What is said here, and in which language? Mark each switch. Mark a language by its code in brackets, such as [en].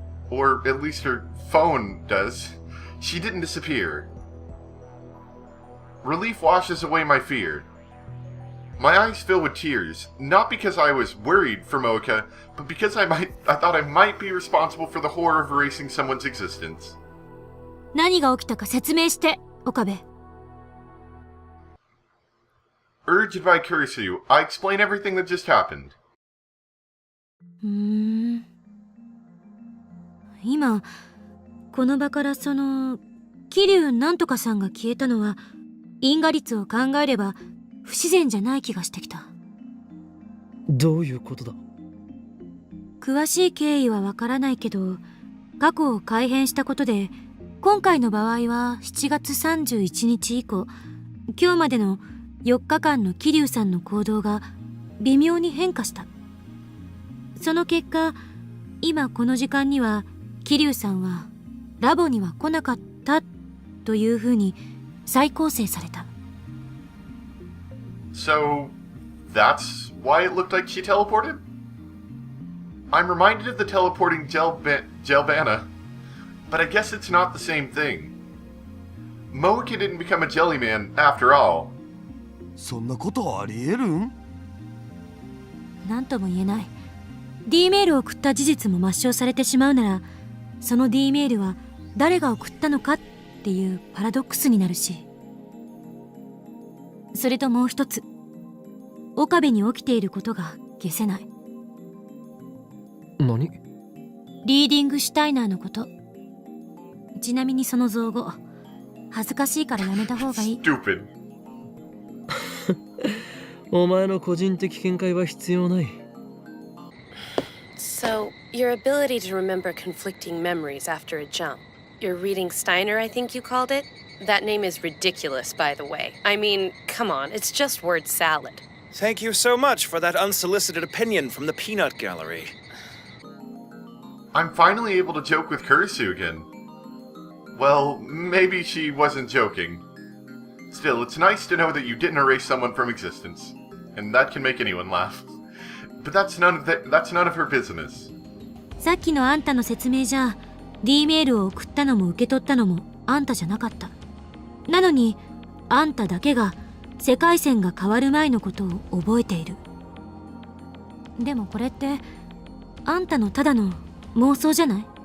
[en] Or at least her phone does. She didn't disappear. Relief washes away my fear. My eyes fill with tears, not because I was worried for Moeka, but because I thought I might be responsible for the horror of erasing someone's existence. [ja] 何が起きたか説明して、岡部。 [en] Urged by Kurisu, I explain everything that just happened. [ja] 今、この場からその、桐生なんとかさんが消えたのは、因果率を考えれば不自然じゃない気がしてきた。どういうことだ？詳しい経緯はわからないけど、過去を改変したことで、今回の場合は7月31日以降、今日までの4日間の桐生さんの行動が微妙に変化した。その結果、今この時間には桐生さんはラボには来なかったというふうに再構成された。 [en] So, that's why it looked like she teleported? I'm reminded of the teleporting Gelbana, but I guess it's not the same thing. Moeka didn't become a jellyman after all. [ja] そんなことありえるん？なんとも言えない。 D メールを送った事実も抹消されてしまうなら、その D メールは誰が送ったのかっていうパラドックスになるし。それともう一つ、岡部に起きていることが消せない。何？リーディングシュタイナーのこと。ちなみにその造語、恥ずかしいからやめた方がいい。 [en] Stupid. [ja] お前の個人的見解は必要ない。 [en] So, your ability to remember conflicting memories after a jump. You're reading Steiner, I think you called it? That name is ridiculous, by the way. I mean, come on, it's just word salad. Thank you so much for that unsolicited opinion from the peanut gallery. I'm finally able to joke with Kurisu again. Well, maybe she wasn't joking. Still, it's nice to know that you didn't erase someone from existence. And that can make anyone laugh. But that's none of her business. [ja] さっきのあんたの説明じゃ、D メールを送ったのも受け取ったのもあんたじゃなかった。なのに、あんただけが世界線が変わる前のことを覚えている。でもこれって、あんたのただの妄想じゃない？